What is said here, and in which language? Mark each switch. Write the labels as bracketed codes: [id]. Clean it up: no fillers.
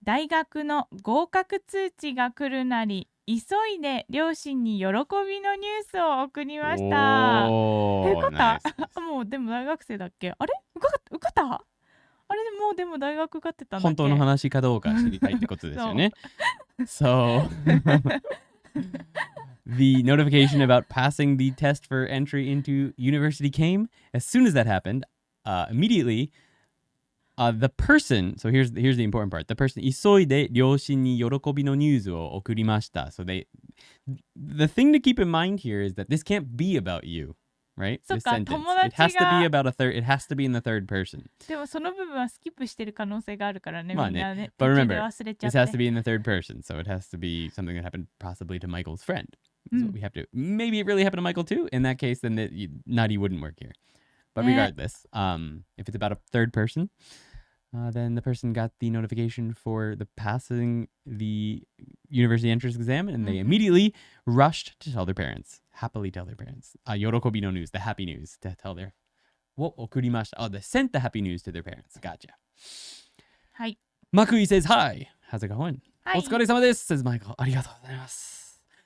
[ja] 大学の合格通知が来るなり、急いで両親に喜びのニュースを送りました。受かった？もうでも大学生だっけ？あれ？受かった？あれもうでも大学受かってたんだっけ？本当の話かどうか知りたいってことですよね。 [en] So the notification about passing the test for entry into university came. As soon as that happened, immediately the person, so here's the important part. The person [ja] 急いで両親に喜びのニュースを送りました. [en] So the thing to keep in mind here is that this can't be about you, right? This sentence. It has to be about it has to be in the third person. [ja] でもその部分はスキップしてる可能性があるからね。まあね。みんなね。 [en] But remember, this has to be in the third person. So it has to be something that happened possibly to Michael's friend. So we have to. Maybe it really happened to Michael too. In that case, then Nadi wouldn't work here. But regardless, if it's about a third person, then the person got the notification for the passing the university entrance exam, and they immediately rushed to tell their parents. Happily tell their parents. Yorokobi no news, the happy news, to tell their. Oh, they sent the happy news to their parents. Gotcha. Hi. Makui says hi. How's it going? Hi. [ja] お疲れ様です [en] says Michael. [ja] ありがとうございます。